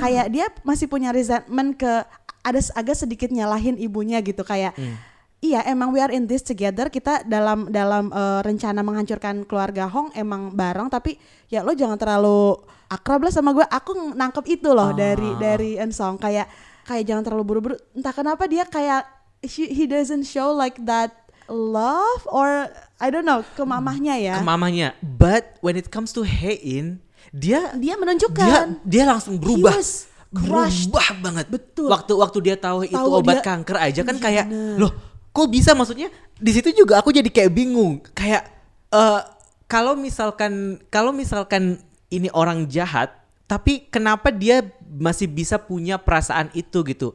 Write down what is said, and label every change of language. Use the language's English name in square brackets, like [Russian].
[Indonesian] dia masih punya resentment ke ada agak sedikit nyalahin ibunya gitu, kayak iya emang [English] we are in this together, [Indonesian] kita dalam rencana menghancurkan keluarga Hong emang bareng, tapi ya lo jangan terlalu akrab lah sama gue. Aku nangkep itu loh dari Eun-sung, kayak jangan terlalu buru-buru. Entah kenapa dia kayak [English] he doesn't show like that love, or I don't know, [Indonesian] ke mamahnya ya. Ke mamahnya. [English] But when it comes to Haein, [Indonesian] dia menunjukkan dia langsung berubah. Berubah banget. Betul. Waktu dia tahu itu obat kanker aja kan, kayak loh kok bisa, maksudnya di situ juga aku jadi kayak bingung, kayak kalau misalkan ini orang jahat, tapi kenapa dia masih bisa punya perasaan itu gitu.